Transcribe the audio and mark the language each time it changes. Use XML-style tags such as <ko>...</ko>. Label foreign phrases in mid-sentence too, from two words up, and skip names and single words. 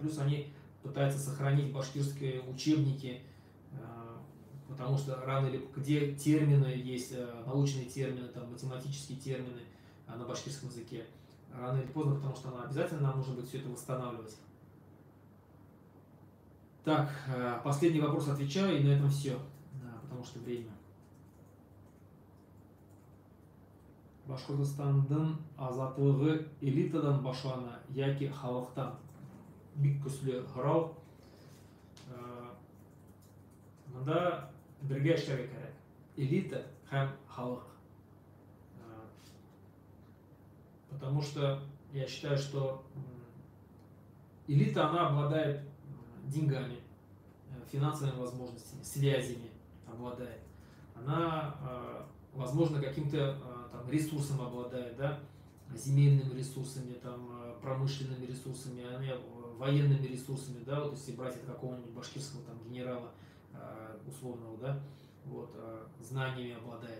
<ru>Плюс они пытаются сохранить башкирские учебники, потому что рано или где термины есть, научные термины, там, математические термины на башкирском языке. Рано или поздно, потому что обязательно нам нужно будет все это восстанавливать. Так, последний вопрос отвечаю, и на этом все, потому что время.</ru> <ba>Башкортостандың азатлығы элитадан башлана, яки халықтан? Бик көсле сұрау. Мында бірге эшләргә кирәк. Элита һәм халық.</ba> <ru>Потому что я считаю, что элита, она обладает деньгами, финансовыми возможностями, связями обладает. Она, возможно, каким-то там ресурсом обладает, да, земельными ресурсами, там, промышленными ресурсами, военными ресурсами, да, вот если брать от какого-нибудь башкирского там генерала условного, да, вот, знаниями обладает.</ru>